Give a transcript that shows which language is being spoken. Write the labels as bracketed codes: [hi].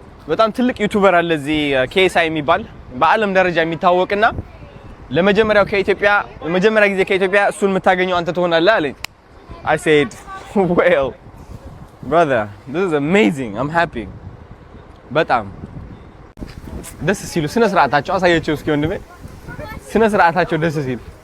[am] በጣም ትልቅ ዩቲዩበር አለ እዚህ KSI የሚባል በዓለም ደረጃ የሚታወቅና ለመጀመሪያ ጊዜ ከኢትዮጵያ እሱን የምታገኘው አንተ ትሆናለህ አለኝ. [en] I said, well, brother, this is amazing. I'm happy. [am] በጣም ደስ ሲሉ ስነ ስርዓታቸው አሳያቸው እስኪ ወንድሜ ስነ ስርዓታቸው ደስ ሲሉ.